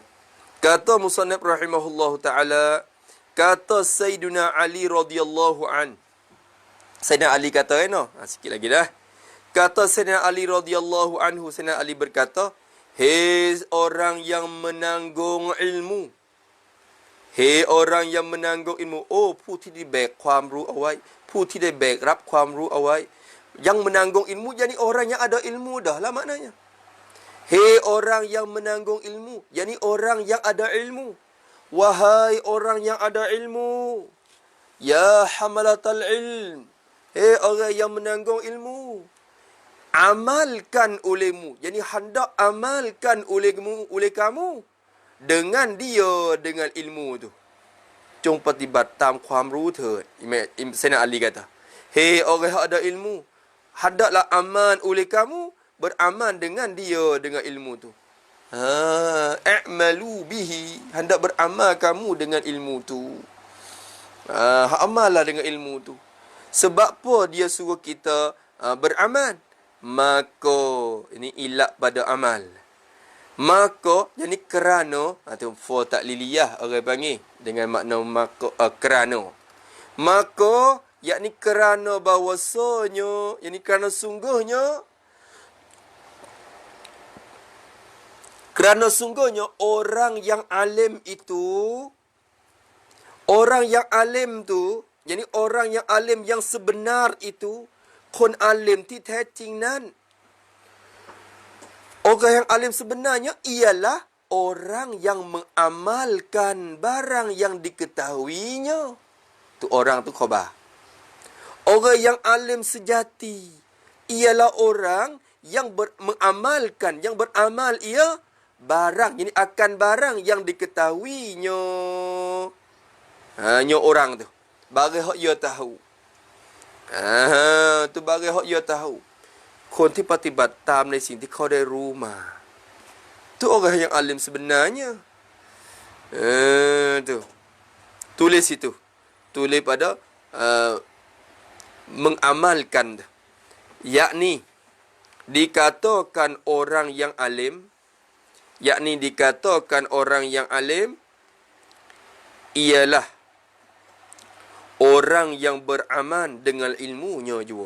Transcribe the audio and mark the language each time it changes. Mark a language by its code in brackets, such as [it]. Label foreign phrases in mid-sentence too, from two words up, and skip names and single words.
[ms] Kata musannif [ar] رحمه الله تعالى. [ms] Kata Sayyidina Ali [ar] رضي الله عن. [ms] Sayyidina Ali kata kan? Sikit lagi dah. Kata Sayyidina Ali [ar] رضي الله عنه. [ms] Sayyidina Ali berkata. Hei orang yang menanggung ilmu. Hei orang yang menanggung ilmu. [th] Oh ผู้ที่ได้แบกความรู้เอาไว้ผู้ที่ได้แบกรับความรู้เอาไว้ [ms] Yang menanggung ilmu jadi orang yang ada ilmu dah lah maknanya. Hei orang yang menanggung ilmu, yakni orang yang ada ilmu. Wahai orang yang ada ilmu, [ar] يا حملة العلم, [ms] Orang yang menanggung ilmu, amalkan olehmu. Jadi hendak amalkan oleh kamu dengan dia, dengan ilmu tu. [th] จงปฏิบัติตามความรู้เถิด [ms] Sayyidina Ali kata, hei orang yang ada ilmu, hendaklah aman oleh kamu, beramal dengan dia, dengan ilmu tu. [ar] اعملوا به, [ms] hendak beramal kamu dengan ilmu tu. Amallah dengan ilmu tu. Sebab apa dia suruh kita beramal? Maka, ini ilat pada amal. Maka, jadi kerana, itu [ar] فاء تعليلية [ms] orang panggil dengan makna maka, kerana. Maka, yakni kerana bahawasanya, yakni kerana sungguhnya orang yang alim itu, orang yang alim tu, jadi orang yang alim yang sebenar itu, [th] คน alim ที่แท้จริงนั้น [ms] orang yang alim sebenarnya ialah orang yang mengamalkan barang yang diketahuinya. Tu orang tu khabar. Orang yang alim sejati ialah orang yang mengamalkan, yang beramal ia barang, ini akan barang yang diketahuinya. Nya orang tu. Bagi hak ia tahu. Tu bagi hak ia tahu. [th] คนที่ปฏิบัติตามในสิ่งที่เขาได้รู้มา [ms] tu orang yang alim sebenarnya. Tu tulis itu, tulis pada mengamalkan, yakni dikatakan orang yang alim, yakni dikatakan orang yang alim ialah orang yang beramal dengan ilmunya juga.